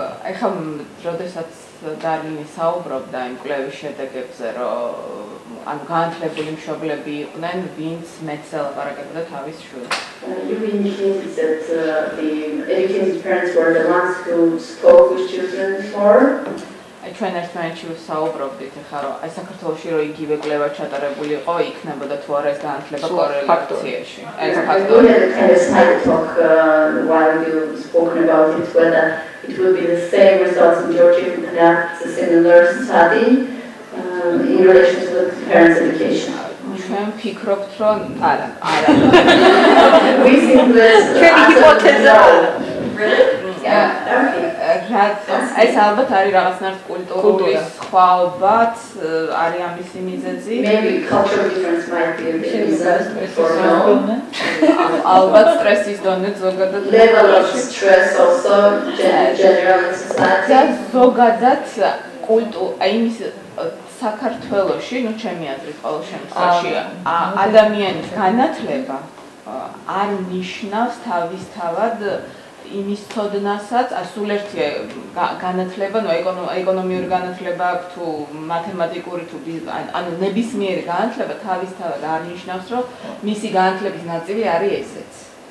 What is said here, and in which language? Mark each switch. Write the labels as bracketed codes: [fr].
[ka] ეხლა როდესაც დარლენი საუბრობდა იმ კვლევის შედეგებზე, რომ ანუ განათლებული მშობლები იყვნენ, ვინც მეც ელაპარაკებდა თავის შვილს. [en] You indicated that the educated parents were the ones who spoke with children before. [ka] ჩვენ ერთმანეთში ვსაუბრობდით ახლა რომ აი საქართველოში რომ იგივე კვლევა ჩატარებული იყო, იქნებოდა თუ არა ეს განათლება კორელაციაში. ეს ფაქტორი. [en] Kind of side talk while you spoken about it, whether it will be the same results in Georgia if we conduct a similar study in relation to the parents' education. [ka] ჩვენ ვფიქრობთ რომ არა. [en] We think that [ka] ჩვენი ჰიპოთეზა. [en] Really? [ka] ეს ალბათ არის რაღაცნაირად კულტურული სხვაობაც, არის ამისი მიზეზი. [en] Maybe cultural difference might be a reason for no. [ka] ალბათ სტრესის დონე ზოგადად [en] Level of stress also general in society. [ka] ზოგადად აი იმის საქართველოში, ნუ ჩემი აზრით ყოველ შემთხვევაში ადამიანის განათლება არ ნიშნავს თავისთავად იმის ცოდნასაც, სულ ერთია განათლება, ნუ ეკონომიური განათლება აქვს თუ მათემატიკური თუ ანუ ნებისმიერი განათლება თავისთავად არ ნიშნავს, რომ მისი განათლების ნაწილი არის ესეც.